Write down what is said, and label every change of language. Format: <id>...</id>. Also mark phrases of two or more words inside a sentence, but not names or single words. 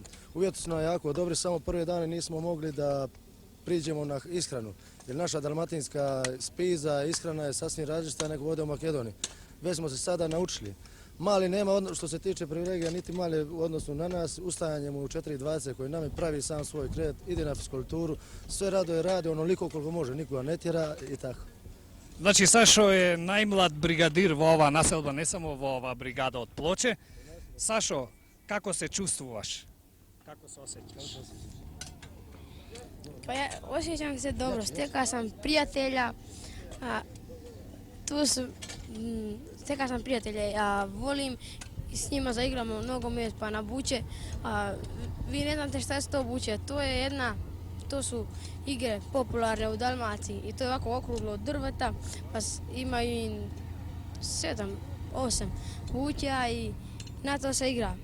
<hr>Uvjeti su nam jako dobri, samo prve dane nismo mogli da priđemo na ishranu, jer naša dalmatinska spiza, ishrana je sasvim različita nego ovdje u Makedoniji. Već smo se sada naučili. Mali nema, što se tiče privilegija, niti mali u odnosu na nas, ustajanjem u 4.20 koji nam pravi sam svoj kret, ide na fiskulturu, sve radi onoliko koliko može, nikoga ne tjera i tako.</hr> <mk>Значи Сашо е најмлад бригадир во оваа населба, не само во оваа бригада од Плоче. Сашо, како се чувствуваш? Како се осеќаш?</mk> <hr>Pa ja osjećam se dobro, stekao sam prijatelja, a, stekao sam prijatelje, a volim i s njima zaigramo nogomet pa na buće, a vi ne znate šta se to buće, to su igre popularne u Dalmaciji i to je ovako okruglo od drveta, pa imaju i 7, 8 buća i na to se igra.</hr>